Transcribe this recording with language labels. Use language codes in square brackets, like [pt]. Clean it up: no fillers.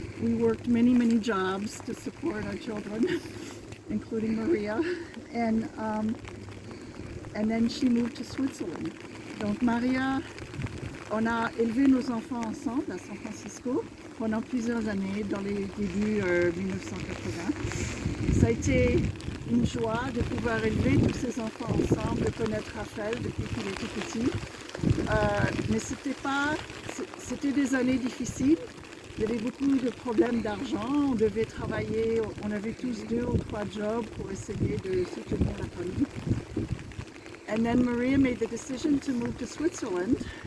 [en] We worked many jobs to support our children, including Maria, and then she moved to Switzerland. [fr] Donc Maria, on a élevé nos enfants ensemble à San Francisco pendant plusieurs années, dans les débuts 1980. Ça a été une joie de pouvoir élever tous ces enfants ensemble, de connaître Raphaël depuis qu'il était petit. Mais c'était des années difficiles. Il y avait beaucoup de problèmes d'argent, on devait travailler, on avait tous 2 ou 3 jobs pour essayer de soutenir la famille. [en] And then Maria made the decision to move to Switzerland.